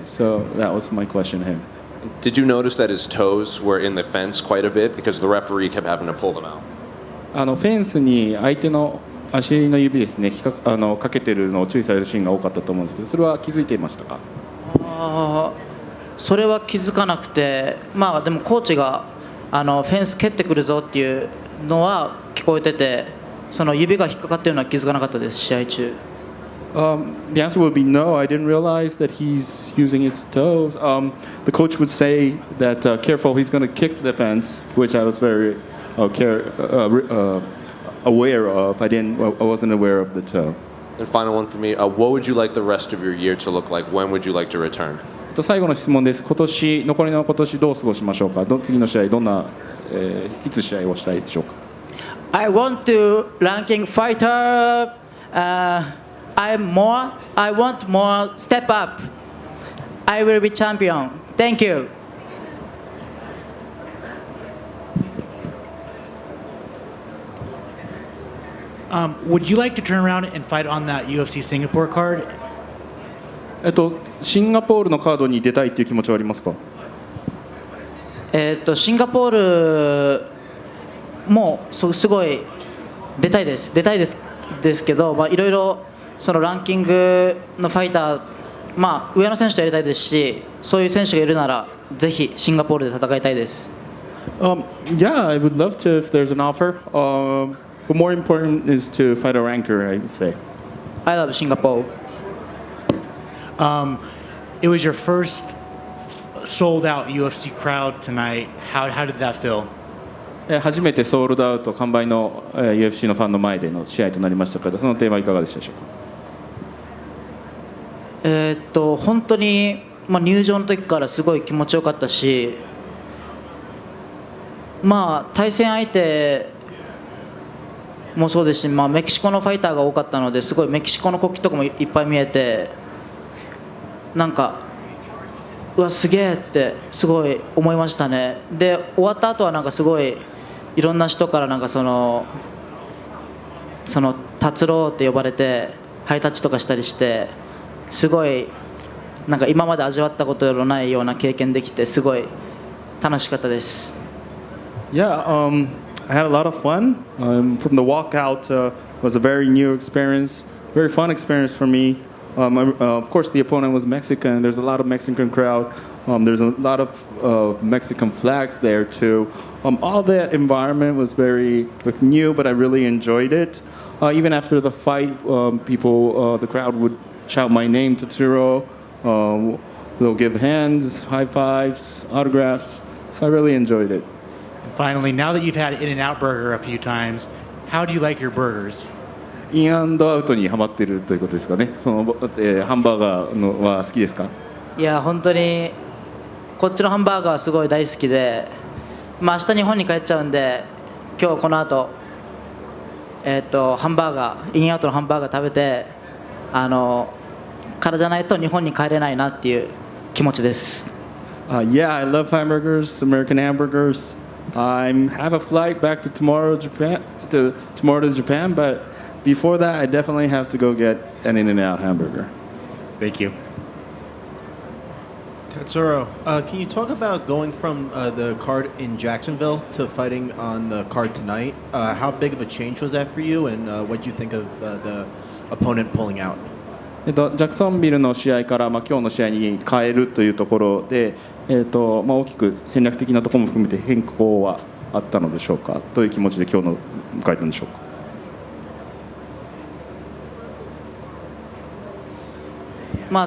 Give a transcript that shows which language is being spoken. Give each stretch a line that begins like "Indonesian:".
English: So that was my question to him. Did you notice that his toes were in the fence quite a bit because the referee kept having to pull them out?
Japanese: フェンスに相手の足の指ですね、かけてるのを注意されるシーンが多かったと思うんですけど、それは気づいていましたか？それは気づかなくて、でもコーチがフェンス蹴ってくるぞっていうのは聞こえてて、その指が引っかかってるのは気づかなかったです、試合中。
English: The answer would be no. I didn't realize that he's using his toes. The coach would say that careful, he's going to kick the fence, which I was very aware of. I wasn't aware of the toe. And final one for me. What would you like the rest of your year to look like? When would you like to return?
Japanese: 最後の質問です。残りの今年どう過ごしましょうか。次の試合どんな、いつ試合をしたいでしょうか。
English: I want to ranking fighter. I want more step up. I will be champion. Thank you. Would you like to turn around and fight on that UFC Singapore card?
Japanese: シンガポールのカードに出たいっていう気持ちはありますか。シンガポールもすごい出たいですけど、いろいろそのランキングのファイター、上の選手とやりたいですし、そういう選手がいるならぜひシンガポールで戦いたいです。
English: Yeah, I would love to if there's an offer. But more important is to fight a ranker, I would say. I love Singapore. It was your first sold out UFC crowd tonight. How did that feel?
Japanese: 初めてソールドアウト完売の UFC のファンの前での試合となりましたけど、そのテーマいかがでしたでしょうか。本当に、入場の時からすごい気持ちよかったし、対戦相手もそうですし、メキシコのファイターが多かったので、すごいメキシコの国旗とかもいっぱい見えて、なんかうわすげえってすごい思いましたね。で終わった後はなんかすごいいろんな人からなんかその達郎って呼ばれてハイタッチとかしたりして、すごいなんか今まで味わったことのないような経験できてすごい楽しかったです。
English: Yeah, I had a lot of fun. From the walkout was a very new experience, very fun experience for me. Of course, the opponent was Mexican. There's a lot of Mexican crowd. There's a lot of Mexican flags there too. All that environment was very new, but I really enjoyed it. Even after the fight, the crowd would shout my name, Tatsuro. They'll give hands, high fives, autographs. So I really enjoyed it. Finally, now that you've had In-N-Out Burger a few times, how do you like your burgers?
Japanese: インアンドアウトにハマってるということですかね。ハンバーガーのは好きですか。いや本当にこっちのハンバーガーはすごい大好きで、明日日本に帰っちゃうんで、今日この後ハンバーガーインアウトのハンバーガー食べて、からじゃないと日本に帰れないなっていう気持ちです。
English: Yeah, I love hamburgers, American hamburgers. I have a flight back to tomorrow to Japan, but before that, I definitely have to go get an In-N-Out hamburger. Thank you. Tatsuro, can you talk about going from the card in Jacksonville to fighting on the card tonight? How big of a change was that for you, and what do you think of the opponent pulling out?
Japanese: ジャクソンビルの試合から、今日の試合に変えるというところで、大きく戦略的なところも含めて変更はあったのでしょうか。どういう気持ちで今日の迎えたんでしょうか。